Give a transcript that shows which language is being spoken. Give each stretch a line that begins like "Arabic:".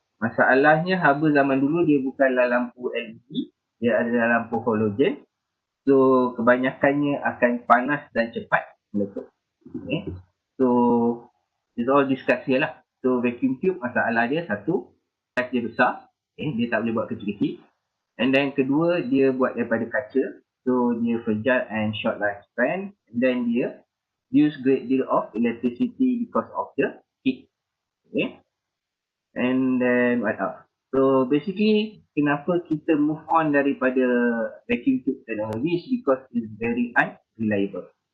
Malay: Masalahnya haba zaman dulu dia bukanlah lampu LED, dia adalah lampu halogen. So kebanyakannya akan panas dan cepat meletup. Okay.
English: So it's all discussed here lah.
Malay: So vacuum tube masalah dia satu, saiz dia besar. Okay. Dia tak boleh buat kecil-kecil.
English: And then
Malay: kedua, dia buat daripada kaca.
English: So
Malay: dia
English: fragile and short lifespan. And then
Malay: dia
English: use great deal of electricity because of the heat. Okay. And then what else? So basically,
Malay: kenapa kita
English: move on
Malay: daripada
English: vacuum tube technology is because it's very unreliable.